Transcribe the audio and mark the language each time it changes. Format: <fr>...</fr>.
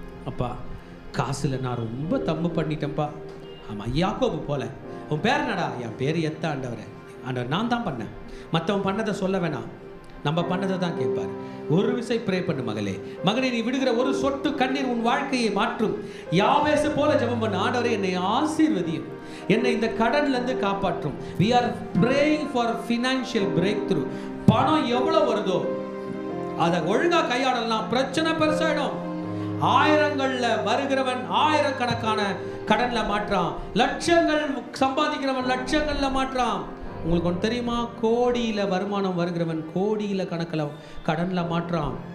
<ta>அப்பா காசில் நான் ரொம்ப தப்பு பண்ணிட்டேன்ப்பா. ஆமாம், யாக்கோபு போல. உன் பேர் என்னடா? என் பேர் எத்த ஆண்டவர். ஆண்டவர் நான் தான் பண்ணேன், மற்றவன் பண்ணதை சொல்ல வேணாம், நம்ம பண்ணதை தான் கேட்பார். ஒரு விசை ப்ரே பண்ணு மகளே. மகனே, நீ விடுகிற ஒரு சொட்டு கண்ணீர் உன் வாழ்க்கையை மாற்றும். யாவேசு போல ஜெபம் பண்ணு. ஆண்டவரே என்னை ஆசீர்வதியும், என்னை இந்த கடன்ல இருந்து காப்பாற்றும்.</ta> <en>we are praying for financial breakthrough.</en> <ta>பணம் எவ்வளவு வருதோ அதை ஒழுங்கா கையாடலாம், பிரச்சனை பெருசாயிடும். ஆயிரங்கள்ல வருகிறவன் ஆயிரக்கணக்கான கடன்ல மாற்றான், லட்சங்கள் சம்பாதிக்கிறவன் லட்சங்கள்ல மாற்றான். உங்களுக்கு ஒன்று தெரியுமா? கோடியில வருமானம் வருகிறவன் கோடியில கணக்கில் கடன்ல மாற்றான்.</ta>